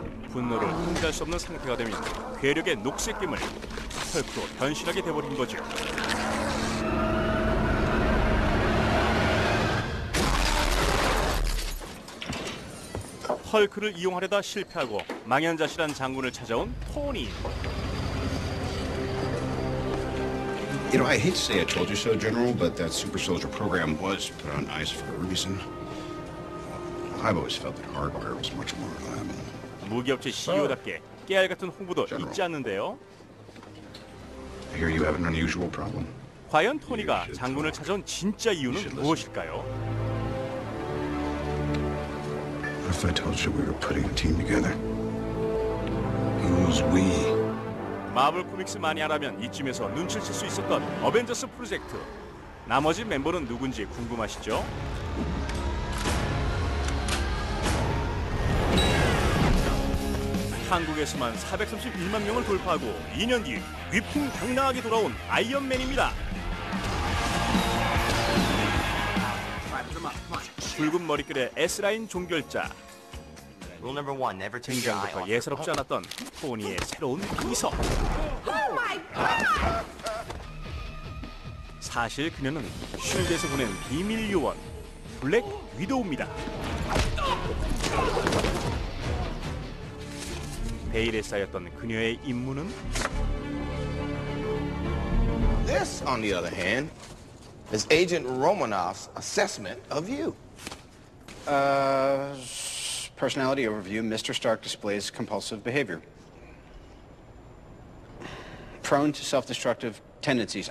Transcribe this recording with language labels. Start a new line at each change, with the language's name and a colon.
Korean: 분노를 통제할 수 없는 상태가 되면 괴력의 녹색 괴물 헐크로 변신하게 돼버린 거죠. 헐크를 이용하려다 실패하고 망연자실한 장군을 찾아온 토니.
English: You know, I hate to say I told you so, General, but that super soldier program was put on ice for a reason. I've always felt that hardware was much more reliable.
Korean: 무기업체 CEO답게 깨알 같은 홍보도 잊지 않는데요.
English: I hear you have an unusual problem.
Korean: 과연 토니가 장군을 찾아온 진짜 이유는 무엇일까요?
English: What if I told you we were putting a team together? Who's we?
Korean: 마블 코믹스 마니아라면 이쯤에서 눈치를 챌 수 있었던 어벤져스 프로젝트. 나머지 멤버는 누군지 궁금하시죠? 한국에서만 431만 명을 돌파하고 2년 뒤 위풍당당하게 돌아온 아이언맨입니다. 붉은 머리결의 S라인 종결자. 등장부터 예사롭지 않았던 토니의 새로운 비서. 사실 그녀는 쉴드에서 보낸 비밀 요원 블랙 위도우입니다. 베일에 쌓였던 그녀의 임무는
English: This, on the other hand, is Agent Romanoff's assessment of you. Personality overview. Mr. Stark displays compulsive behavior. Prone to self-destructive tendencies.